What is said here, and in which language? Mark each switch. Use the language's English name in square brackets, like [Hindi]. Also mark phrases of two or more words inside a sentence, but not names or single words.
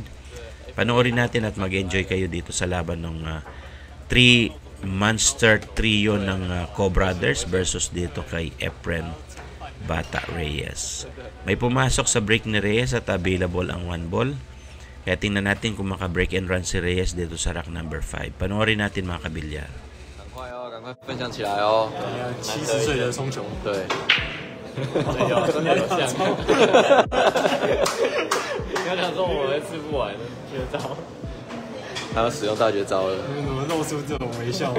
[Filipino] Panoorin natin at mag-enjoy kayo dito sa laban ng 3 [English] monster trio [Filipino] ng Co-Brothers versus dito kay Efren Bata Reyes. May pumasok sa break ni Reyes at available ang 1 ball. Kaya tingnan natin kung maka- [English] break and run [Filipino] si Reyes dito sa [English] rack number 5. [Filipino] Panoorin natin mga kabilyar. [Chinese] 赶快分享起来哦！70岁的冲球，对，真的有像。不要想说我会吃不完的绝招，他要使用大绝招了。你怎么露出这种微笑？